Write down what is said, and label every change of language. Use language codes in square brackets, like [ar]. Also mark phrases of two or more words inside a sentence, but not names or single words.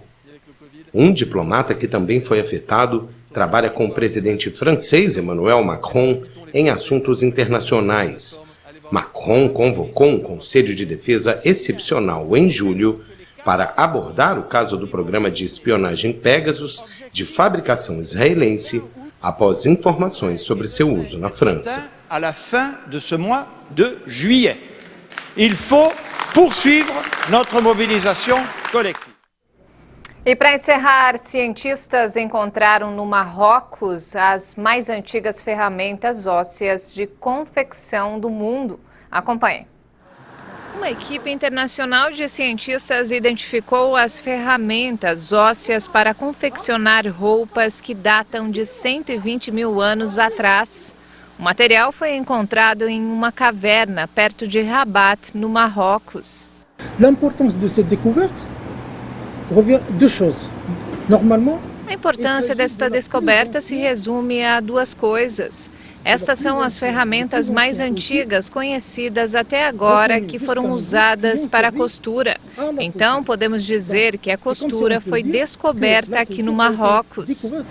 [pt] Um diplomata que também foi afetado trabalha com o presidente francês Emmanuel Macron em assuntos internacionais. Macron convocou um Conselho de Defesa excepcional em julho para abordar o caso do programa de espionagem Pegasus de fabricação israelense após informações sobre seu uso na França. [fr] À la fin de ce mois de juillet, il faut poursuivre notre mobilisation collective. [pt] E para encerrar, cientistas encontraram no Marrocos as mais antigas ferramentas ósseas de confecção do mundo. Acompanhe. Uma equipe internacional de cientistas identificou as ferramentas ósseas para confeccionar roupas que datam de 120 mil anos atrás. O material foi encontrado em uma caverna perto de Rabat, no Marrocos. [fr] L'importance de cette découverte revient à deux choses. Normalement, [pt] a importância desta descoberta se resume a 2 coisas. Estas são as ferramentas mais antigas conhecidas até agora que foram usadas para a costura. Então, podemos dizer que a costura foi descoberta aqui no Marrocos.